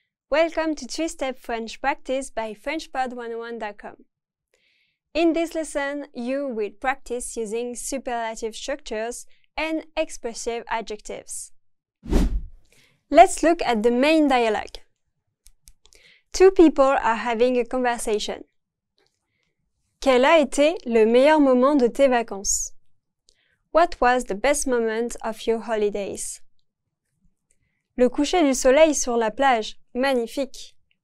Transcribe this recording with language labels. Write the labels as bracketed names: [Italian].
[English] Welcome to 3-Step French Practice by FrenchPod101.com. In this lesson, you will practice using superlative structures and expressive adjectives. Let's look at the main dialogue. Two people are having a conversation. [French] Quel a été le meilleur moment de tes vacances? [English] What was the best moment of your holidays? [French] Le coucher du soleil sur la plage, magnifique.